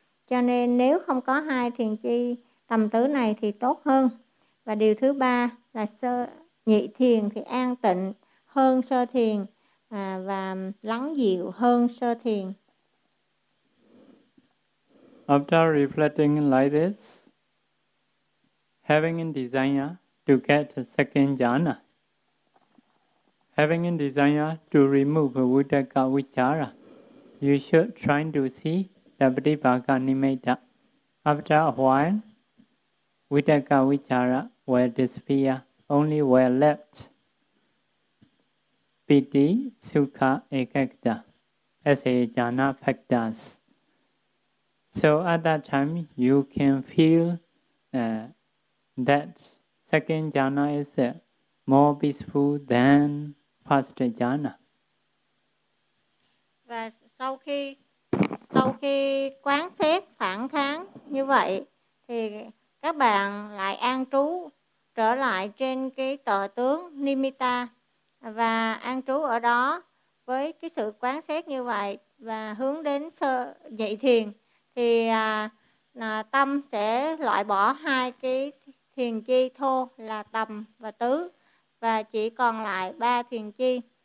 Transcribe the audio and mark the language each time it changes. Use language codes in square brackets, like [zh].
[vi] Cho nên nếu không có hai thiền chi tầm tứ này thì tốt hơn. Và điều thứ ba là sơ nhị thiền thì an tịnh hơn sơ thiền và lắng dịu hơn sơ thiền. [en] After reflecting like this, having a desire to get a second jhana, having a desire to remove vitaka vichara, you should try to see the pratibhaga nimitta. After a while, vitaka vichara will disappear, only were left piti, sukha, ekagata as a jhana factors. So at that time, you can feel that second jhana is more peaceful than first jhana. [vi] Và sau khi quán xét phản kháng như vậy, thì các bạn lại an trú trở lại trên cái tọa tướng Nimitta và an trú ở đó với cái sự quán xét như vậy và hướng đến sơ dậy thiền thì tâm sẽ loại bỏ hai cái thiền chi thô là tầm và tứ và chỉ còn lại ba thiền chi.